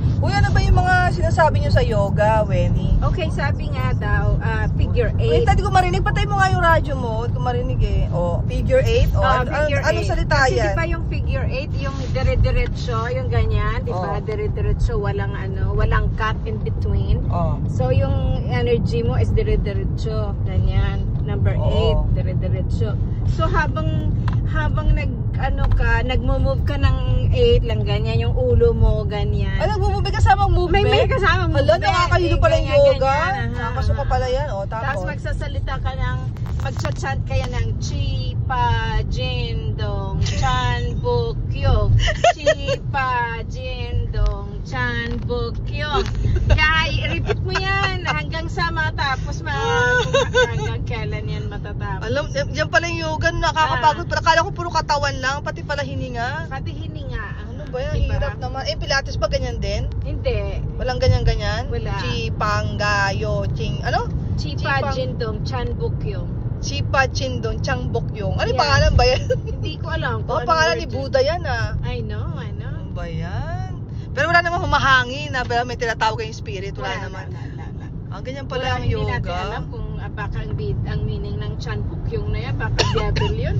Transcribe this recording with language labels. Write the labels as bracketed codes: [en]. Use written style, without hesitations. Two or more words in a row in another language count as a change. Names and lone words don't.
[tl] Uy, ano ba yung mga sinasabi nyo sa yoga, Wenny? Okay, sabi nga daw, figure [en] Wait, [tl] 8. hindi ko marinig. Patay mo nga yung radyo mo. Hindi ko marinig eh. O, figure 8? O, anong salita Kasi yan? di ba yung figure 8, yung dire-diretso, yung ganyan, di ba? Dire-diretso, walang walang [en] cut in between. [tl] Oh. So yung energy mo is dire-diretso, ganyan. Number 8, dire-diretso. So habang nagmo-move ka ng 8 lang ganyan, yung ulo mo ganyan. Ay, nagmumove kasamang movement? May kasamang movement. Hala, nakakahilo pala yung yoga. Nakakasuka pala yan. O, Tapos tapos. magsasalita ka ng, magchat-chant kaya ng Chi, Pa, Jin, Dong, Chan, Buk, Kyog. Chi, Pa, Jin, Dong, Chan, Buk, Kyog. Kaya i-repeat mo yan hanggang sa matapos hanggang kailan yan matatapos. Alam, yan pala yung yoga, nakakapagod. Akala ko puro katawan lang, pati pala hininga. Pati hininga. Ano ba yan? Diba? Hirap naman. Eh, Pilates ba ganyan din? Hindi. Walang ganyan-ganyan? Wala. Chipanggayo, ching, ano? Chi, Pa, Jin, Dong, Chan, Buk, Kyog. Chipa Chindon, Changbokyong. Ano yung Yeah. pangalan ba yan? Hindi ko alam. Oh, pangalan ni Buddha yan ah. [en] I know. [tl] Ano ba yan? Pero wala namang humahangin na, pero may tinatawag kayong spirit. Wala naman. Ang ganyan pala ang Hindi natin yoga. alam kung baka ang meaning ng Chan Bukyong na yan, baka devil yun.